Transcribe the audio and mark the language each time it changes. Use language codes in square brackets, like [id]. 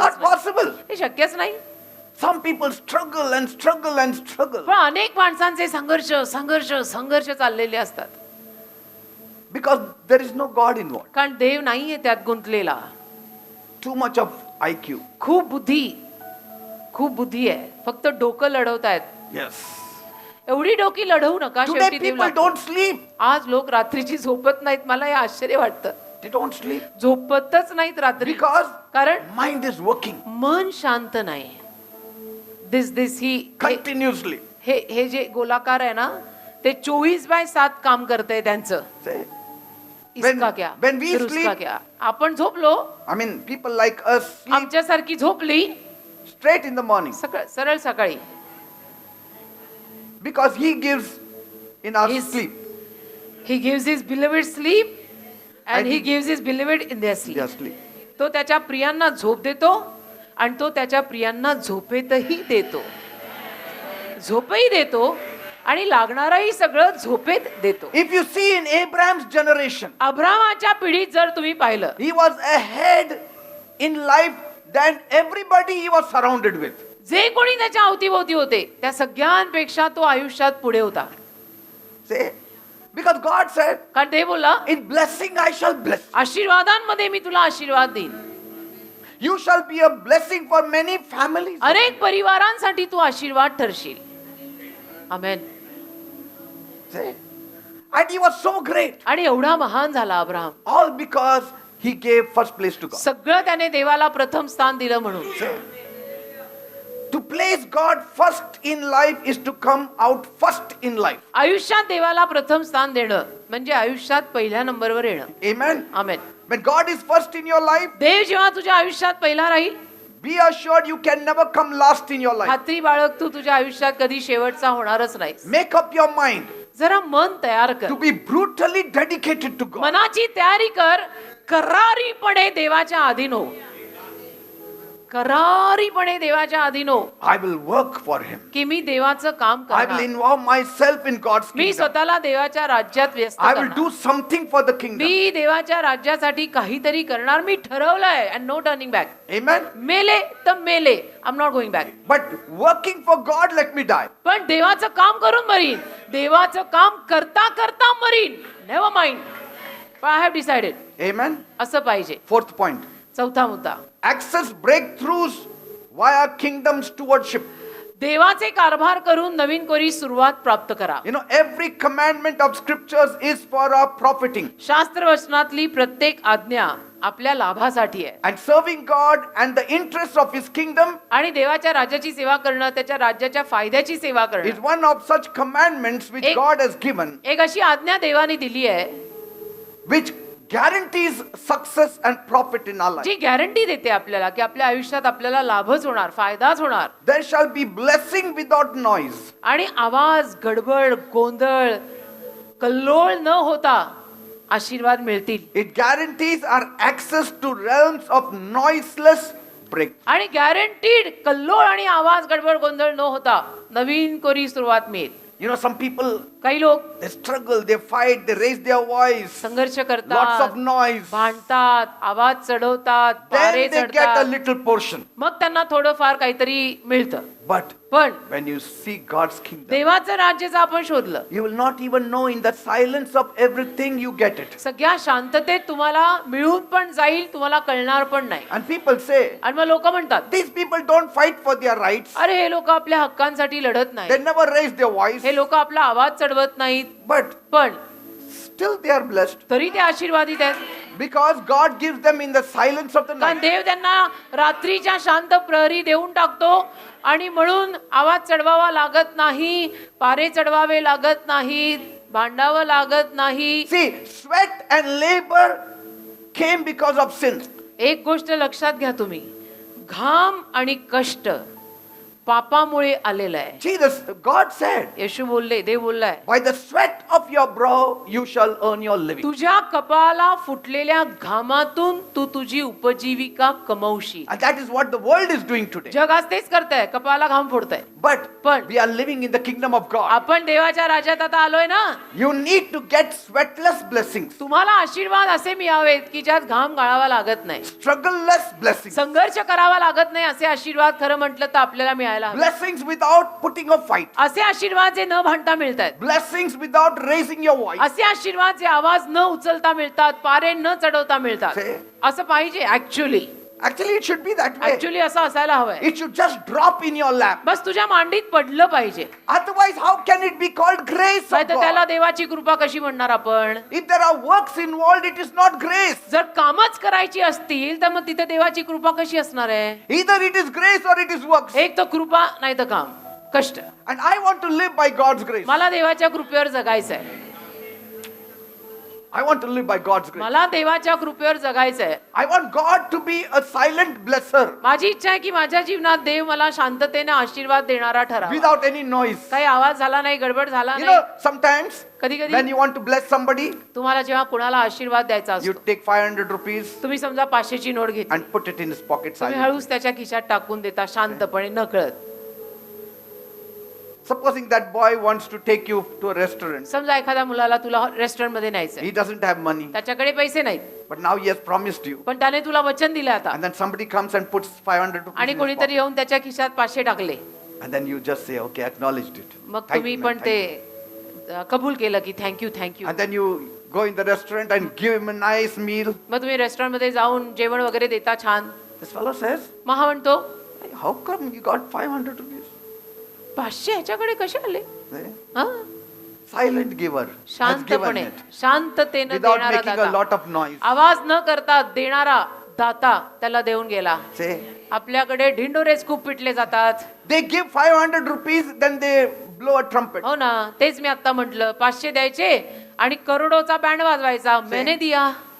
[en] Not possible. [mr] हे शक्यच नाही. [en] Some people struggle and struggle and struggle [mr] पण अनेक माणसांचे संघर्ष संघर्ष संघर्ष चाललेले असतात. [en] because there is no God involved. [mr] कारण देव नाहीये त्यात गुंतलेला. [en] Too much of IQ. [mr] खूप बुद्धी आहे. फक्त डोकं लढवतायत. [en] Yes. [mr] एवढी डोकी लढवू नका. [en] Today [mr] शेवटी देव [en] people [mr] लागतो. [en] don't sleep. [mr] आज लोक रात्रीची झोपत नाहीत. मला हे आश्चर्य वाटतं. [en] They don't sleep [mr] झोपतच नाहीत रात्री. [en] because [mr] कारण [en] mind is working [mr] मन शांत नाही. This he [en] continuously. [mr] हे जे गोलाकार आहे ना ते 24/7 काम करतंय त्यांचं. [en] Say, [hi] इसका क्या [en] when we [hi] फिर उसका [en] sleep- [mr] क्या. आपण झोपलो [en] I mean, people like us sleep [mr] आमच्यासारखी झोपली [en] straight in the morning [mr] सरळ सकाळी. [en] because He gives in our His- sleep. He gives his beloved sleep and And he he- gives his beloved in their sleep. Their sleep. [mr] तो त्याच्या प्रियांना झोप देतो आणि तो त्याच्या प्रियांना झोपेतही देतो. झोपही देतो आणि लागणारही सगळं झोपेत देतो. [en] If you see in Abraham's generation, [mr] अब्रामाच्या पिढीत जर तुम्ही पाहिलं [en] he was ahead in life than everybody he was surrounded with. [mr] जे कोणी त्याच्या अवतीभोवती होते त्या सगळ्यांपेक्षा तो आयुष्यात पुढे होता. [en] Say, because God said, [mr] कारण ते बोला [en] in blessing I shall bless. [mr] आशीर्वादांमध्ये मी तुला आशीर्वाद देईन. [en] You shall be a blessing for many families. [mr] अनेक परिवारांसाठी तू आशीर्वाद ठरशील. आमेन. [en] Say, and he was so great. [mr] आणि एवढा महान झाला Abraham. [en] All because he gave first place to God. [mr] सगळं त्याने देवाला प्रथम स्थान दिलं म्हणून. [en] Say, to place God first in life is to come out first in life. [mr] आयुष्यात देवाला प्रथम स्थान देणं म्हणजे आयुष्यात पहिल्या नंबरवर येणं. [en] Amen. [mr] Amen. [en] When God is first in your life, [mr] देव जेव्हा तुझ्या आयुष्यात पहिला राहील [en] be assured you can never come last in your life. [mr] खात्री बाळग तू तुझ्या आयुष्यात कधी शेवटचा होणारच नाही. [en] Make up your mind [mr] जरा मन तयार कर. [en] to be brutally dedicated to God. [mr] मनाची तयारी कर. करारीपणे देवाच्या अधीन हो. करारीपणे देवाच्या अधीन हो [en] I will work for Him. [mr] की मी देवाचं काम [en] I will [mr] करणार. [en] involve myself in God's [mr] मी [en] kingdom. [mr] स्वतःला देवाच्या राज्यात व्यस्त [en] I will [mr] करणार. [en] do something for the kingdom. [mr] मी देवाच्या राज्यासाठी काहीतरी करणार. मी ठरवलंय [en] And no turning back. Amen. [mr] मेले तर मेले. [en] I am not going back. But working for God, let me die. [mr] पण देवाचं काम करून मरीन. देवाचं काम करता करता marine. [en] Never mind. I have decided. Amen. [mr] असं पाहिजे. [en] Fourth point. [mr] चौथा मुद्दा. [en] Access breakthroughs via kingdom stewardship. [mr] देवाचे कारभार करून नवीन कोरी सुरुवात प्राप्त करा. [en] You know, every commandment of scriptures is for our profiting. [mr] शास्त्र वचनातली प्रत्येक आज्ञा आपल्या लाभासाठी आहे. [en] And serving God and the interests of His kingdom [mr] आणि देवाच्या राज्याची सेवा करणं त्याच्या राज्याच्या फायद्याची सेवा [en] is [mr] करणं [en] one of such commandments which [mr] एक- [en] God has given, [mr] एक अशी आज्ञा देवाने दिली आहे [en] which guarantees success and profit in our life. [mr] G guarantee देते आपल्याला की आपल्या आयुष्यात आपल्याला लाभच होणार, फायदाच होणार. [en] There shall be blessing without noise. [mr] आणि आवाज, गडबड, गोंधळ, कल्लोळ न होता आशीर्वाद मिळतील. [en] It guarantees our access to realms of noiseless breakthrough. [mr] आणि गॅरंटीड कल्लोळ आणि आवाज, गडबड, गोंधळ न होता नवीन कोरी सुरुवात मिळेल. [en] You know, some people, [mr] काही लोक [en] they struggle, they fight, they raise their voice, [mr] संघर्ष [en] lots [mr] करतात, [en] of noise. [mr] भांडतात, आवाज चढवतात, पारे [en] Then they get a [mr] चढतात, [en] little portion. [mr] मग त्यांना थोडंफार काहीतरी मिळतं. [en] But [mr] पण [en] when you see God's kingdom, [mr] देवाचं राज्य जर आपण शोधलं, [en] you will not even know, in the silence of everything you get it. [mr] सगळ्या शांततेत तुम्हाला मिळून पण जाईल, तुम्हाला कळणार पण नाही. [en] And people say, [mr] आणि मग लोक म्हणतात, [en] these people don't fight for their rights. [mr] अरे हे लोक आपल्या हक्कांसाठी लढत [en] They [mr] नाही, [en] never raise their voice. [mr] हे लोक आपला आवाज चढवत नाहीत, [en] But [mr] पण [en] still they are blessed. [mr] तरी ते आशीर्वादित आहेत. [en] Because God gives them in the silence of the [mr] कारण [en] night. [mr] देव त्यांना रात्रीच्या शांत प्रहरी देऊन टाकतो आणि म्हणून आवाज चढवावा लागत नाही, पारे चढवावे लागत नाहीत, भांडावं लागत नाही. [en] See, sweat and labor came because of sin. [mr] एक गोष्ट लक्षात घ्या तुम्ही, घाम आणि कष्ट पापामुळे आलेलं आहे. [en] Jesus, God said, [mr] येशू बोलले, देव बोललाय, [en] by the sweat of your brow you shall earn your living. [mr] तुझ्या कपाळाला फुटलेल्या घामातून तू तुझी उपजीविका कमवशील. [en] And that is what the world is doing today. [mr] जग आज तेच करतंय, कपाळाला घाम फोडतंय. [en] But [mr] पण [en] we are living in the kingdom of God. [mr] आपण देवाच्या राज्यात आता आलोय ना. [en] You need to get sweatless blessings, [mr] तुम्हाला आशीर्वाद असे मिळावेत की ज्यात घाम गाळावा लागत नाही, [en] struggleless blessings, [mr] संघर्ष करावा लागत नाही. असे आशीर्वाद खरं म्हटलं तर आपल्याला मिळायला हवे. [en] blessings without putting a fight, [mr] असे आशीर्वाद जे न भांडता मिळतात, [en] blessings without raising your voice. [mr] असे आशीर्वाद जे आवाज न उचलता मिळतात, पारे न चढवता मिळतात. [en] से- [mr] असं पाहिजे actually. [en] Actually, it should be that way. [mr] Actually असं असायला हवंय. [en] It should just drop in your lap. [mr] बस तुझ्या मांडीत पडलं पाहिजे. [en] Otherwise, how can it be called grace of [mr] नाही तर त्याला [en] God? [mr] देवाची कृपा कशी म्हणणार आपण? [en] If there are works involved, it is not grace. [mr] जर कामच करायची असतील तर मग तिथे देवाची कृपा कशी असणार आहे? [en] Either it is grace or it is works. [mr] एक तर कृपा, नाही तर काम, कष्ट. [en] And I want to live by God's grace. [mr] मला देवाच्या कृपेवर जगायचं आहे. [en] I want to live by God's grace. [mr] मला देवाच्या कृपेवर जगायचं आहे. [en] I want God to be a silent blesser [mr] माझी इच्छा आहे की माझ्या जीवनात देव मला शांततेने आशीर्वाद देणारा ठरावा. [en] without any noise. [mr] काही आवाज झाला नाही, गडबड झाला [en] You [mr] नाही. [en] know, sometimes [mr] कधी [en] when [mr] कधी [en] you want to bless somebody, [mr] तुम्हाला जेव्हा कुणाला आशीर्वाद द्यायचा [en] you [mr] असतो, [en] take 500 rupees [mr] तुम्ही समजा 500 ची नोट घेतली, [en] and put it in his pocket [mr] तुम्ही [en] silently. [mr] हळूच त्याच्या खिशात टाकून देता शांतपणे, नकळत. [en] Supposing that boy wants to take you to a restaurant. [mr] समजा एखाद्या मुलाला तुला रेस्टॉरंट मध्ये न्यायचंय, [en] He doesn't have money, [mr] त्याच्याकडे पैसे नाहीत, [en] but now he has promised you. [mr] पण त्याने तुला वचन दिलं आता, [en] And then somebody comes and puts 500 rupees [mr] आणि [en] in his [mr] कोणीतरी [en] pocket. [mr] येऊन त्याच्या खिशात 500 टाकले. [en] And then you just say, okay, acknowledged it. [mr] मग [en] Thank [mr] तुम्ही [en] you, man, [mr] पण [en] thank [mr] ते [en] you. [mr] कबूल केलं की [en] Thank you thank you. And then you go in the restaurant and give him a nice meal. [mr] मग तुम्ही रेस्टॉरंट मध्ये जाऊन जेवण वगैरे देता छान. [en] This fellow says, [mr] मग हा म्हणतो, [en] how come you got 500 rupees? [mr] 500 ह्याच्याकडे कसे आले? Eh? हा? [en] Silent giver has given [mr] शांतपणे, [en] it [mr] शांततेनं [en] without [mr] देणारा [en] making a [mr] data, [en] lot of noise. [mr] आवाज न करता देणारा दाता त्याला देऊन गेला. [en] Say, [mr] आपल्याकडे ढिंडोरेच खूप पिटले जातात. [en] they give 500 rupees, then they blow a trumpet. [mr] हो ना, तेच मी आता म्हटलं, 500 द्यायचे आणि करोडोचा बँड वाजवायचा, [hi] मैंने दिया.